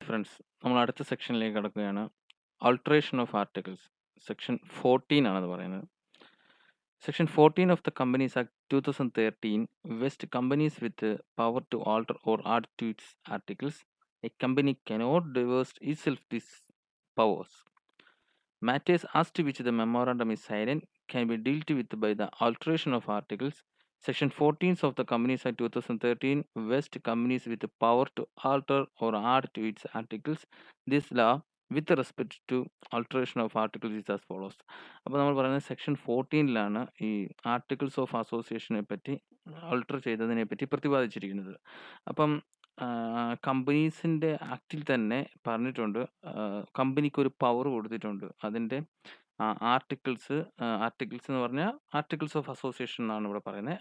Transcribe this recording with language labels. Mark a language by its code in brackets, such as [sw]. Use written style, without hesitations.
[ml] Friends, നമ്മൾ അടുത്ത സെക്ഷനിലേക്ക് കടക്കുകയാണ്. Alteration of articles. സെക്ഷൻ 14 ആണത് പറയുന്നത്. [en] Section 14 of the Companies Act 2013 vests companies with the power to alter or add to its articles. A company cannot divest itself these powers. Matters as to which the memorandum is silent can be dealt with by the alteration of articles. Section 14 of the Companies Act 2013 vests companies with the power to alter or add to its articles. This law, with respect to alteration of articles, is as follows. [ml] അപ്പോൾ നമ്മൾ പറയുന്നത് section 14 ഈ articles of അസോസിയേഷനെ പറ്റി alter ചെയ്തതിനെ പറ്റി പ്രതിപാദിച്ചിരിക്കുന്നത്. അപ്പം കമ്പനീസിൻ്റെ ആക്റ്റിൽ തന്നെ പറഞ്ഞിട്ടുണ്ട്, കമ്പനിക്ക് ഒരു പവർ കൊടുത്തിട്ടുണ്ട്. അതിൻ്റെ ആർട്ടിക്കിൾസ് എന്ന് പറഞ്ഞാൽ ആർട്ടിക്കിൾസ് ഓഫ് അസോസിയേഷൻ എന്നാണ് ഇവിടെ പറയുന്നത്.